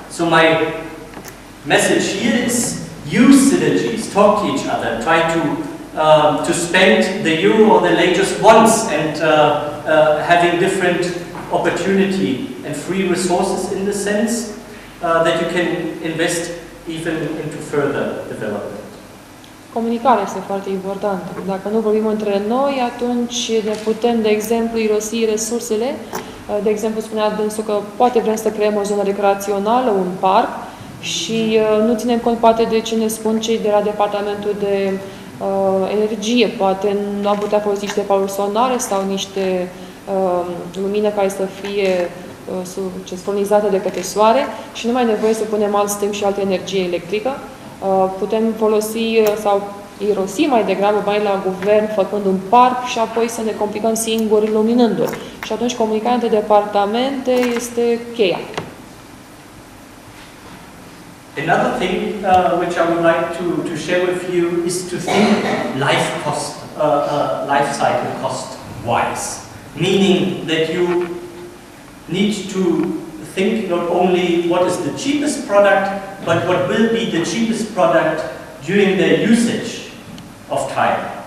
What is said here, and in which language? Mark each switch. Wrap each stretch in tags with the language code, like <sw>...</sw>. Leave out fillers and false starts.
<en>So my message here is use synergies, talk to each other, try to spend the euro or the lei just once, and having different opportunity and free resources in the sense that you can invest even into further development.</en> <ro>Comunicarea este foarte importantă. Dacă nu vorbim între noi, atunci ne putem, de exemplu, irosi resursele. De exemplu, spunea dânsul că poate vrem să creăm o zonă recreațională, un parc, și nu ținem cont poate de ce ne spun cei de la departamentul de energie. Poate nu am putea folosi niște panouri solare sau niște lumină care să fie furnizată de către soare și nu mai e nevoie să punem alt stâng și altă energie electrică. Putem folosi sau irosi mai degrabă bani la guvern făcând un parc și apoi să ne complicăm singuri luminându-l. Și atunci comunicarea între departamente este cheia.</ro> <en>Another thing which I would like to share with you is to think life cycle cost wise, meaning that you need to think not only what is the cheapest product, but what will be the cheapest product during their usage of time.</en>